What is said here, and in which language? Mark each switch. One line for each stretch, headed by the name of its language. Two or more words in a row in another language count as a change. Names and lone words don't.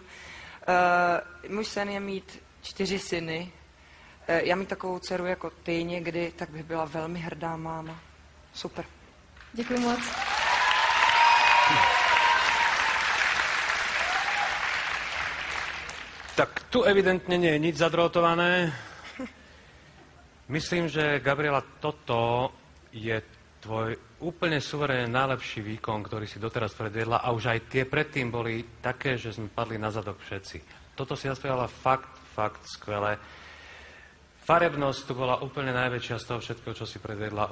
Czech: Můj sen je mít 4 syny. Já mít takovou dceru jako ty někdy, tak bych byla velmi hrdá máma. Super. Děkuji moc.
Slovak: Tak tu evidentne nie je nič zadrotované. Myslím, že Gabriela, toto je tvoj úplne suverénne najlepší výkon, ktorý si doteraz predviedla a už aj tie predtým boli také, že sme padli na zadok všetci. Toto si zaspievala fakt skvelé. Farebnosť tu bola úplne najväčšia z toho všetkého, čo si predviedla.